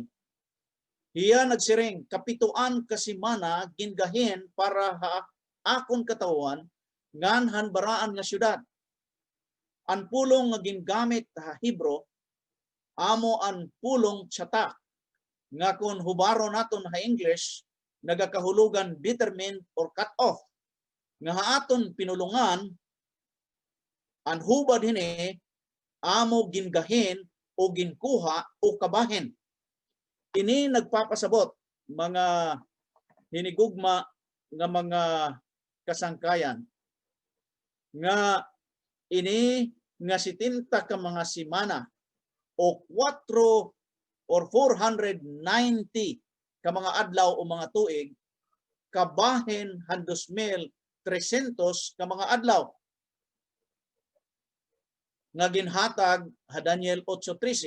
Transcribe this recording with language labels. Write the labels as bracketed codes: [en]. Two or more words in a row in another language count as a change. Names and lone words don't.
[war] Hiya nagsiring kapituan ka simana gingahin para ha akon katawan ngan han baraan nga syudad. Ang pulong nga gingamit ha Hebro amo ang pulong tsatak nga kun hubaro naton ha English nagakahulugan [en] determined or cut off. [war] Nga haaton pinulungan ang hubad hini amo gingahin o ginkuha o kabahin. Ini nagpapasabot mga hinigugma nga mga kasangkayan nga ini nga 70 ka mga simana o 4 or 490 ka mga adlaw o mga tuig kabahin han 2,300 ka mga adlaw nga ginhatag ha Daniel 8:13.